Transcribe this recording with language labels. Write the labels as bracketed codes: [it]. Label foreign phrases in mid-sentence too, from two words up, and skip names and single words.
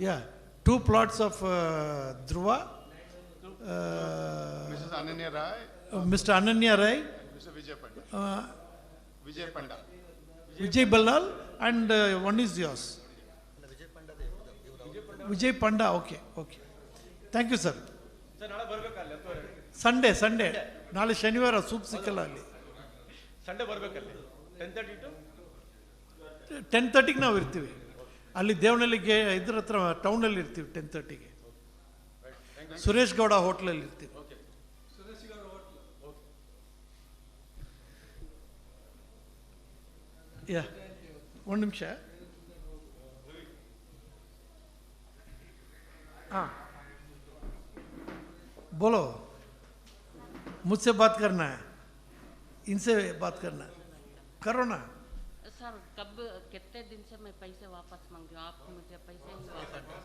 [en] Yeah. 2 plots of Dhruva, Mrs. Ananya Rai, Mr. Ananya Rai, Mr. Vijay Panda. Vijay Panda. Vijay Ballal, and one is yours. Vijay Panda, okay, okay. Thank you, sir. [kn] ಸರ್ ನಾಳೆ ಬರ್ಬೇಕಲ್ಲ ಸಂಡೇ ನಾಳೆ ಶನಿವಾರ ಸೂಪ್ ಸಿಕ್ಕಲ್ಲ ಅಲ್ಲಿ. ಸಂಡೇ ಬರ್ಬೇಕಲ್ಲಿ 10:30 to 10:30ಗೆ ನಾವು ಇರ್ತೀವಿ ಅಲ್ಲಿ ದೇವನಹಳ್ಳಿಗೆ ಇದ್ರ ಹತ್ರ ಟೌನಲ್ಲಿ ಇರ್ತೀವಿ. 10:30ಗೆ ಸುರೇಶ್ ಗೌಡ ಹೋಟ್ಲಲ್ಲಿ ಇರ್ತೀವಿ. ಯಾ, ಒಂದು ನಿಮಿಷ. [hi] हाँ, बोलो, मुझसे बात करना है, इनसे बात करना है, करो ना. सर कब कितने दिन से मैं पैसे वापस मांग रहा हूँ, आप मुझे पैसे नहीं वापस दो.